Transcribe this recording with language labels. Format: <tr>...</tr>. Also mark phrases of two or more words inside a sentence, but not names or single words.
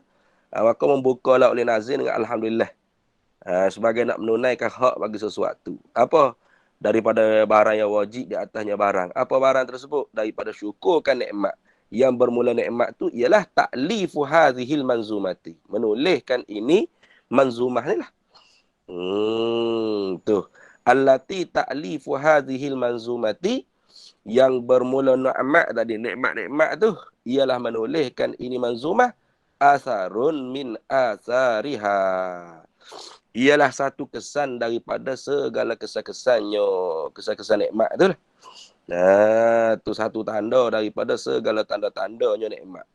<ms>Maka membukalah oleh nazim dengan alhamdulillah. Sebagai nak menunaikan hak bagi sesuatu. Apa? Daripada barang yang wajib di atasnya barang. Apa barang tersebut? Daripada syukurkan nikmat. Yang bermula nikmat tu ialah</ms> <ar>تأليف هذه المنظومة,</ar> <ms>menuliskan ini manzumah ni lah.</ms> <ar>Tuh. التي تأليف هذه المنظومة,</ar> <ms>yang bermula nikmat tadi, nikmat-nikmat tu ialah menuliskan ini manzumah.</ms> <ar>أثر من آثارها,</ar> <ms>ialah satu kesan daripada segala kesan-kesannya. Kesan-kesan nikmat tu lah. Tu satu tanda daripada segala tanda-tandanya nikmat.</ms>